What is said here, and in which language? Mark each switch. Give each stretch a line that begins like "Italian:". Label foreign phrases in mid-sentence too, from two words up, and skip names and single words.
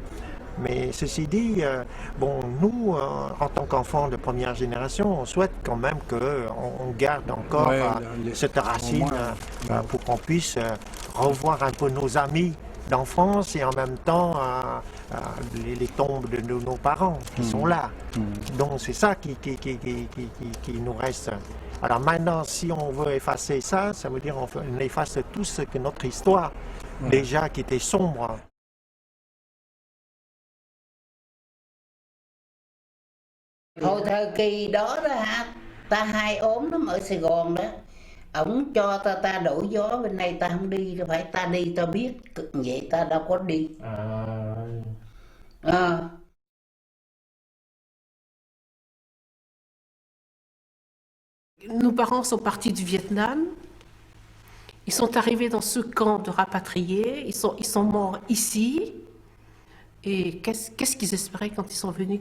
French: Mais ceci dit, bon, nous, en tant qu'enfants de première génération, on souhaite quand même qu'on garde encore cette racine pour qu'on puisse revoir un peu nos amis d'enfance et en même temps les tombes de nos parents qui sont là. Donc c'est ça qui nous reste. Alors maintenant, si on veut effacer ça, ça veut dire on efface tout ce que notre histoire déjà qui était sombre.
Vietnamese: Hồi thời kỳ đó hả, ta hay ốm lắm ở Sài Gòn đó. Ổng cho ta đổi gió bên này ta không đi, phải ta đi ta biết, vậy ta đâu có đi.
French: Nos parents sont partis du Vietnam, ils sont arrivés dans ce camp de rapatriés, ils sont morts ici. Et qu'est-ce qu'ils espéraient quand ils sont venus?